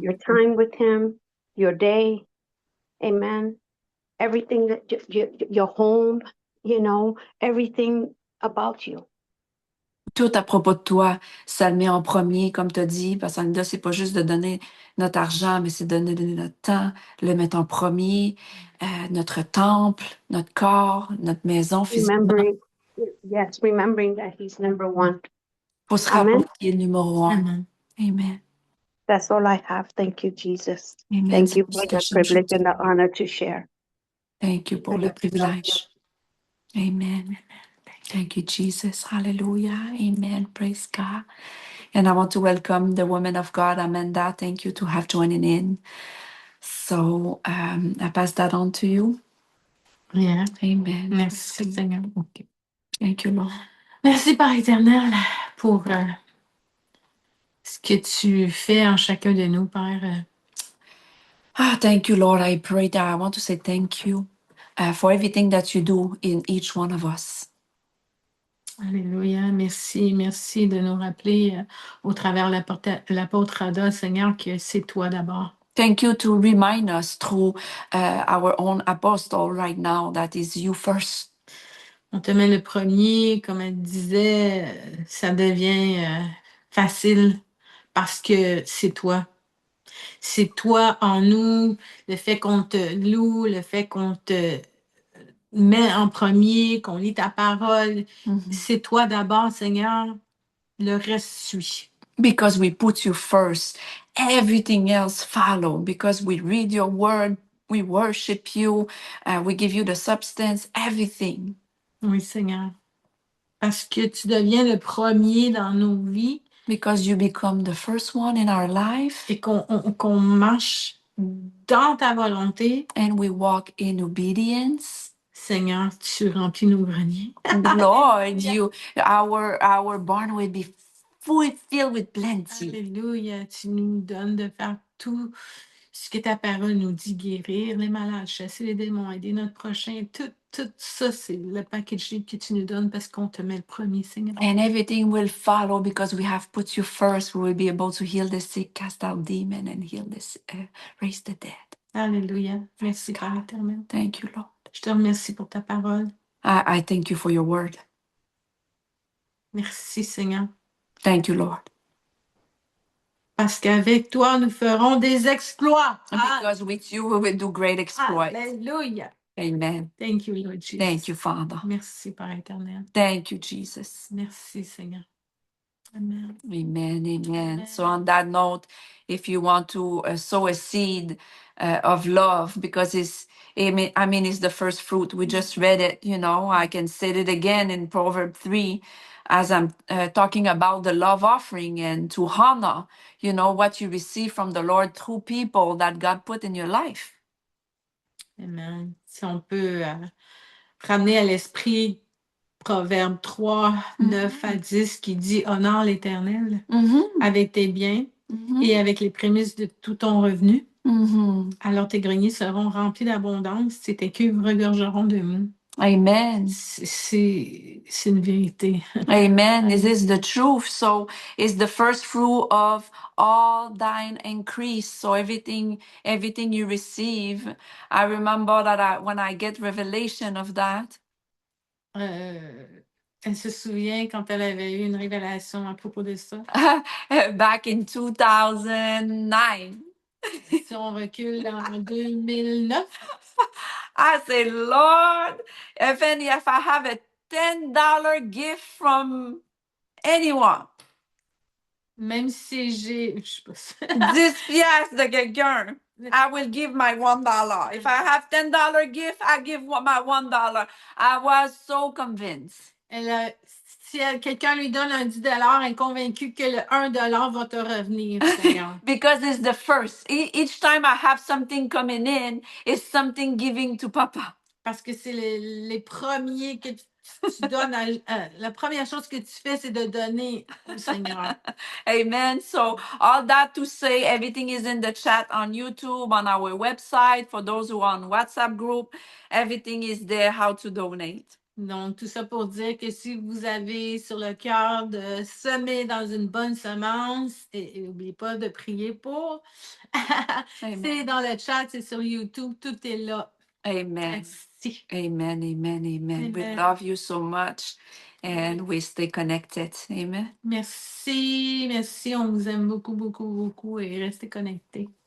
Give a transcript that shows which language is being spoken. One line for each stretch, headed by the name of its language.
English: your time with him, your day. Amen. Everything that your home, everything about you.
French: Tout à propos de toi, ça le met en premier, comme tu as dit, parce que c'est pas juste de donner notre argent, mais c'est de donner notre temps, le mettre en premier, notre temple, notre corps, notre maison physiquement.
English: Remembering that he's number one.
French: Faut se Amen. rappeler qu'il est le numéro 1. Amen. Amen.
English: That's all I have. Thank you, Jesus. Amen. Thank
French: C'est
English: you
French: tout
English: for
French: ce que
English: the
French: j'ai
English: privilege
French: aujourd'hui.
English: and the honor to share. Thank you
French: pour le privilège.
English: Amen. Thank you, Jesus. Hallelujah. Amen. Praise God. And I want to welcome the woman of God, Amanda. Thank you to have joining in. So I pass that on to you. Yeah. Amen.
French: Merci, Seigneur. OK.
English: Thank you, Lord.
French: Merci, Père éternel, pour ce que tu fais en chacun de nous, Père.
English: Thank you, Lord. I pray that I want to say thank you for everything that you do in each one of us.
French: Alléluia. Merci, merci de nous rappeler au travers l'apôtre Ada, Seigneur, que c'est toi d'abord.
English: Thank you to remind us through our own apostle right now that is you first.
French: On te met le premier, comme elle disait, ça devient facile parce que c'est toi. C'est toi en nous, le fait qu'on te loue, le fait qu'on te met en premier, qu'on lit ta parole. Mhm. C'est toi d'abord, Seigneur. Le reste suit.
English: Because we put you first, everything else follow. Because we read your word, we worship you, we give you the substance, everything.
French: Oui, Seigneur. parce que tu deviens le premier dans nos vies
English: because you become the first one in our life,
French: et qu'on marche dans ta volonté.
English: and we walk in obedience.
French: Seigneur, tu remplis nos greniers.
English: Lord, our barn will be filled with plenty.
French: Alléluia, tu nous donnes de faire tout ce que ta parole nous dit, guérir les malades, chasser les démons, aider notre prochain. Tout ça, c'est le package que tu nous donnes parce qu'on te met le premier, Seigneur.
English: And everything will follow because we have put you first. We will be able to heal the sick, cast out demons, and raise the dead.
French: Alléluia. Merci, Père éternel.
English: Thank you, Lord.
French: Je te remercie pour ta parole.
English: I thank you for your word.
French: Merci, Seigneur.
English: Thank you, Lord.
French: Parce qu'avec toi, nous ferons des exploits.
English: Because with you, we will do great exploits.
French: Alléluia. Amen.
English: Thank you, Lord Jesus. Thank you, Father.
French: Merci, Père éternel.
English: Thank you, Jesus.
French: Merci, Seigneur. Amen. Amen, amen.
English: So on that note, if you want to sow a seed of love, because it's the first fruit. We just read it, I can say it again in Proverbs 3, as I'm talking about the love offering and to honor, what you receive from the Lord through people that God put in your life. Amen.
French: Si on peut ramener à l'esprit Proverbe 3, 9 à 10 qui dit « Honore l'Éternel avec tes biens et avec les prémices de tout ton revenu. Alors tes greniers seront remplis d'abondance et tes cuves regorgeront de mou. » Amen. C'est une vérité.
English: Amen. This is the truth. So it's the first fruit of all thine increase. So everything you receive. I remember that when I get revelation of that.
French: Elle se souvient quand elle avait eu une révélation à propos de ça.
English: Back in 2009.
French: Si on recule en 2009.
English: I say, Lord, if I have a $10 gift from anyone.
French: Même si j'ai, 10 piastres de quelqu'un,
English: I will give my $1. If I have $10 gift, I give my $1. I was so convinced.
French: Si quelqu'un lui donne un 10 $, elle est convaincue que le 1 $ va te revenir, Seigneur.
English: Because it's the first. Each time I have something coming in, it's something giving to Papa.
French: Parce que c'est les premiers que tu donnes. La première chose que tu fais, c'est de donner au Seigneur. Amen.
English: So all that to say, everything is in the chat on YouTube, on our website. For those who are on WhatsApp group, everything is there, how to donate.
French: Donc, tout ça pour dire que si vous avez sur le cœur de semer dans une bonne semence, et n'oubliez pas de prier pour. C'est dans le chat, c'est sur YouTube, tout est là. Amen. Merci. Amen, amen, amen.
English: We love you so much and we stay connected. Amen.
French: Merci, merci. On vous aime beaucoup, beaucoup, beaucoup et restez connectés.